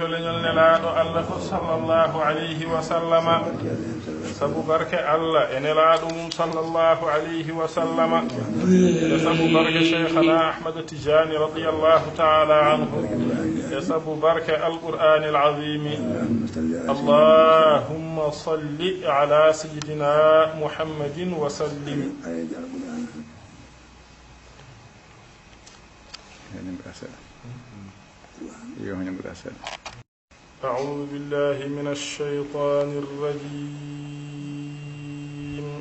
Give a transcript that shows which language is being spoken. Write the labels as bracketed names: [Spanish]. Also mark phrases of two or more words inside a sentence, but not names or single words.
[Fula] leñol nelaɗo Allah ko [Arabic] صلى الله عليه وسلم [Fula] sabu barke Allah e nelaɗo mum [Arabic] صلى الله عليه وسلم [Fula] e sabu barke cheikhana Ahmad Tijani [Arabic] رضي الله تعالى عنه [Fula] e sabu barke [Arabic] القرآن العظيم اللهم صل على سيدنا محمد وسلم. أعوذ بالله من الشيطان الرجيم.